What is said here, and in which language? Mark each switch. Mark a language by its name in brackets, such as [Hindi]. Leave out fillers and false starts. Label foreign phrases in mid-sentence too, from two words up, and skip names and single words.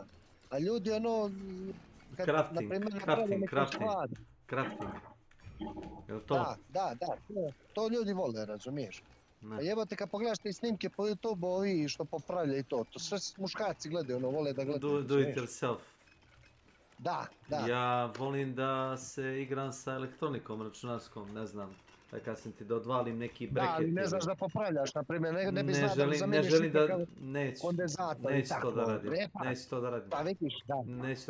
[Serbian] A ljudi ono... Crafting. Jel to? Da, to ljudi vole, razumiješ. A jebote kad pogledaš te snimke po YouTube ovi što popravljaju to sve muškarci gledaju, ono vole da gledaju. [English] Do it yourself. [Serbian] Da. Ja volim da se igram sa elektronikom računarskom, ne znam. Kad sam ti da odvalim neki breket. Da, ali ne znaš da popravljaš, na primjer, ne bi znao da zamijeniš kondenzator i tako. Neću to da radim. Pa vidiš, da.